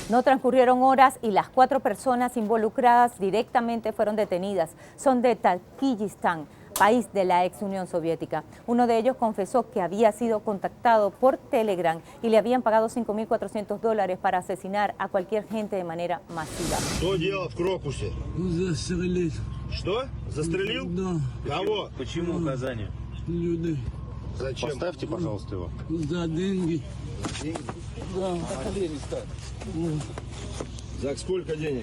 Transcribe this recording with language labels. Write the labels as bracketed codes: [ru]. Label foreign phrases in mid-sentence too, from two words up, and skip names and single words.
[es] No transcurrieron horas y las 4 personas involucradas directamente fueron detenidas. Son de Tayikistán, país de la ex Unión Soviética. Uno de ellos confesó que había sido contactado por Telegram y le habían pagado $5.400 para asesinar a cualquier gente de manera masiva. [ru] Что делал в Крокусе? Застрелить. Что? Застрелил? Да. Кого? Почему указание? Люди. Зачем? Поставьте, пожалуйста, его. За деньги. Да. За сколько денег?